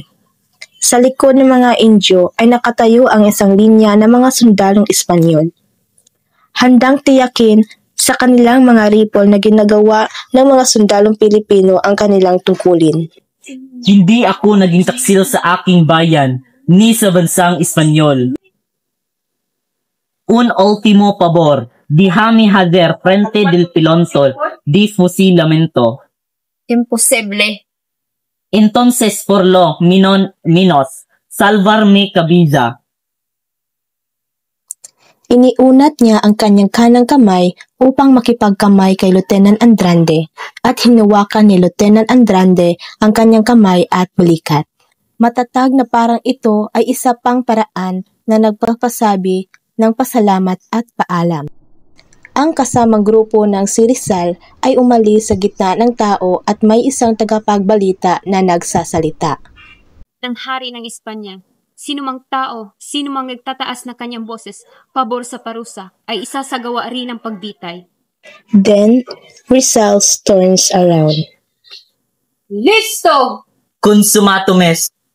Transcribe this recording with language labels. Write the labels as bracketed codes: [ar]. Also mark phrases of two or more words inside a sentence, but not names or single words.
[tl] Sa likod ng mga Indyo ay nakatayo ang isang linya ng mga sundalong Espanyol. Handang tiyakin sa kanilang mga rifle na ginagawa ng mga sundalong Pilipino ang kanilang tungkulin. Hindi ako naging taksil sa aking bayan, ni sa bansang Espanyol. [es] Un último pabor, déjame hacer frente del pelotón de fusilamiento. Imposible. Entonces por lo menos, salvarme cabeza. [tl] Iniunat niya ang kanyang kanang kamay upang makipagkamay kay Lieutenant Andrade at hinawakan ni Lieutenant Andrade ang kanyang kamay at balikat. Matatag na parang ito ay isa pang paraan na nagpapasabi ng pasalamat at paalam. Ang kasamang grupo ng si Rizal ay umalis sa gitna ng tao at may isang tagapagbalita na nagsasalita. Ng hari ng Espanya, sinumang tao, sinumang nagtataas na kanyang boses pabor sa parusa ay isasagawa rin ng pagbitay. [en] Then, Rizal turns around. [es] Listo! [la] Consumato mes.